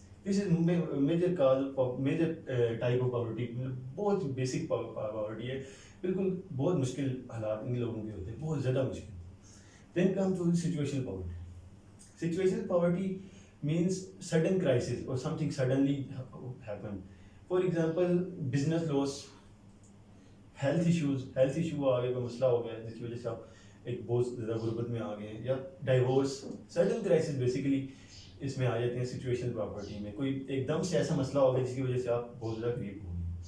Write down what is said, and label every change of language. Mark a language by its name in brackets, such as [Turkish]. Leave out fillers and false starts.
[English] This is major cause of major type of poverty. [Hindi] बहुत basic poverty है, बिल्कुल बहुत मुश्किल हालात इन लोगों के होते हैं, बहुत ज़्यादा मुश्किल. [English] Then come to situational poverty. Situational poverty means sudden crisis or something suddenly happen. For example, business loss, [Hindi] health issue आ गया, कोई मसला हो गया जिसकी वजह से आप एक बहुत ज़्यादा गुर्बत में आ गए हैं, या डाइवोर्स, सडन क्राइसिस बेसिकली इसमें आ जाते हैं सिचुएशनल प्रॉपर्टी में. कोई एकदम से ऐसा मसला हो गया जिसकी वजह से आप बहुत ज़्यादा गरीब हो गए.